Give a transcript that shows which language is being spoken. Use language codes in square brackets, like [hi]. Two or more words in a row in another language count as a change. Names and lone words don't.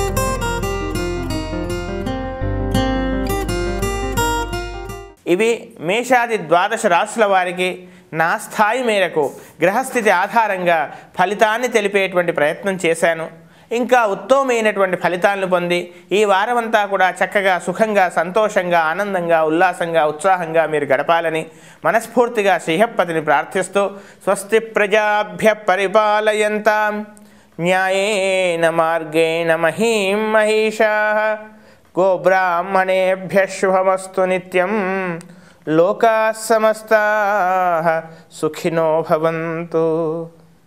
[te] ఇవి మేషాది ద్వాదశ రాశుల వారికి నా స్థాయి మేరకు గ్రహస్థితి ఆధారంగా ఫలితాన్ని తెలిపేటువంటి ప్రయత్నం చేశాను. ఇంకా ఉత్తమమైనటువంటి ఫలితాలను పొంది ఈ వారమంతా కూడా చక్కగా సుఖంగా సంతోషంగా ఆనందంగా ఉల్లాసంగా ఉత్సాహంగా మీరు గడపాలని మనస్ఫూర్తిగా శ్రీహప్పతిని ప్రార్థిస్తూ [sa] स्वस्ति प्रजाभ्य परिपालयन्तां न्यायेन मार्गेण महीं महिषाः गोब्राह्मणेभ्यः शुभमस्तु नित्यं लोकाः समस्ताः सुखिनो भवन्तु.